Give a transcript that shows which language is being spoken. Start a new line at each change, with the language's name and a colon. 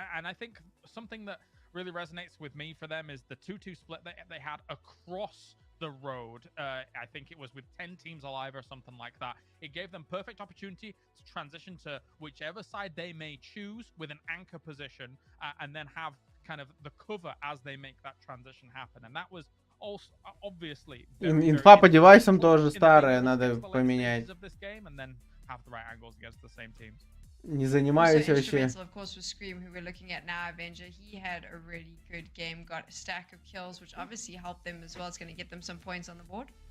English: And I think something that really resonates with me for them is the 2-2 split that they had across the road. I think it was with 10 teams alive or something like that. It gave them perfect opportunity to transition to whichever side they may choose with an anchor position, and then have kind of the cover as they make that transition happen. And that was also obviously
Russian: инфа по девайсам тоже старая, надо поменять.
English: Have the right angles against the same teams.
Russian: Не занимаюсь вообще.
English: Of course, with Scream, who we're looking at now, Avenger, he had a really good game, got a stack of kills, which obviously helped them as well. It's going to get them some points on the board.